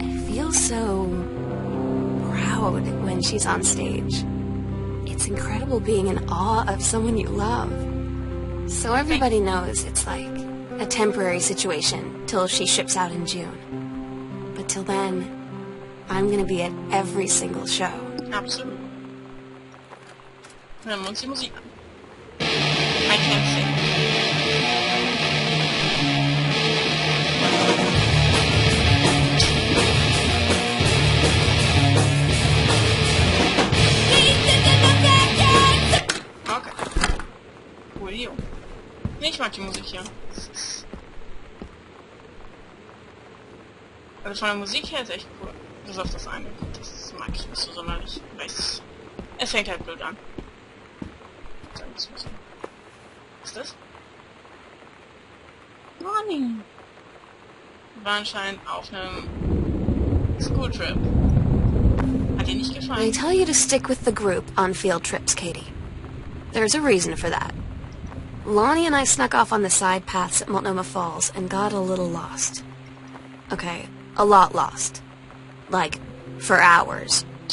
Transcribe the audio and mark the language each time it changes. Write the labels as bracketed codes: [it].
[en] I feel so proud when she's on stage. It's incredible being in awe of someone you love. So everybody knows it's like a temporary situation till she ships out in June. But till then, I'm gonna be at every single show. [de] Absolut. Hören wir uns die Musik an. Fancy. Okay. Coolio. Nee, ich mag die Musik hier. Also von der Musik her ist echt cool. Bis auf das eine. Das mag ich nicht so sonderlich. Es fängt halt blöd an. Was ist das? Money. War anscheinend auf einem Schooltrip. Hat dir nicht gefallen? [en] I tell you to stick with the group on field trips, Katie. There's a reason for that. Lonnie and I snuck off on the side paths at Multnomah Falls and got a little lost. Okay, a lot lost. Like, for hours.